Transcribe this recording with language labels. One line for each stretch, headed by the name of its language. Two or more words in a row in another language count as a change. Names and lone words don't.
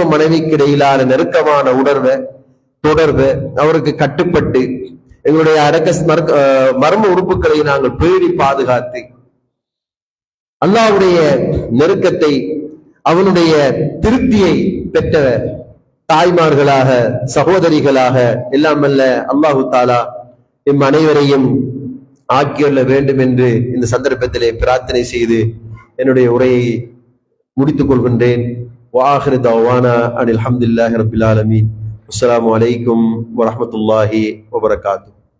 Tamil: மனைவிக்கு இடையிலான நெருக்கமான தொடர்பு அவருக்கு கட்டுப்பட்டு எங்களுடைய மர்ம உறுப்புகளை நாங்கள் பேணி பாதுகாத்து அல்லாஹ்வுடைய நெருக்கத்தை, அவனுடைய திருப்தியை பெற்ற தாய்மார்களாக, சகோதரிகளாக எல்லாம் அல்ல
Arabic: الله تعالى
Tamil: எம் அனைவரையும் ஆக்கியுள்ள வேண்டும் என்று இந்த சந்தர்ப்பத்திலே பிரார்த்தனை செய்து என்னுடைய உரையை முடித்துக் கொள்கின்றேன்.
Arabic: وآخر دعوانا أن الحمد لله رب العالمين. السلام عليكم ورحمة الله وبركاته.